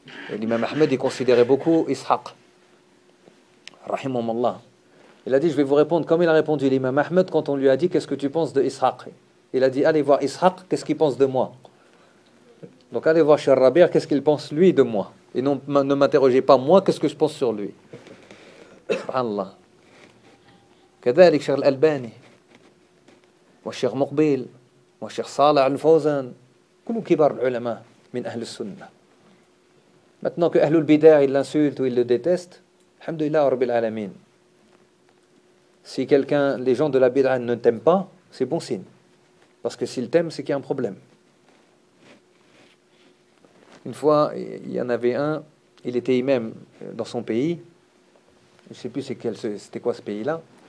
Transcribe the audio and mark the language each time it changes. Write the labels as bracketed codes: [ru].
[fr] Et l'imam Ahmed, il considérait beaucoup Ishaq. Rahimahumallah. Il a dit, je vais vous répondre comme il a répondu l'imam Ahmed quand on lui a dit, qu'est-ce que tu penses de Ishaq? Il a dit, allez voir Ishaq, qu'est-ce qu'il pense de moi? Donc allez voir Sheikh Rabi', qu'est-ce qu'il pense lui de moi? Et non, ne m'interrogez pas moi, qu'est-ce que je pense sur lui? Subhanallah. [ar] كذلك شيخ الألباني والشيخ مقبيل والشيخ صالح الفوزان كلهم كبار العلماء من أهل السنة. [fr] maintenant que [ar] أهل البدع [fr] l'insulte ou il le déteste, [ar] الحمد لله رب العالمين. [fr] si quelqu'un, les gens de la bid'a ne t'aiment pas, c'est bon signe, parce que s'il t'aime, c'est qu'il y a un problème. une fois, il y en avait un, il était imam dans son pays, je ne sais plus c'était quoi ce pays-là.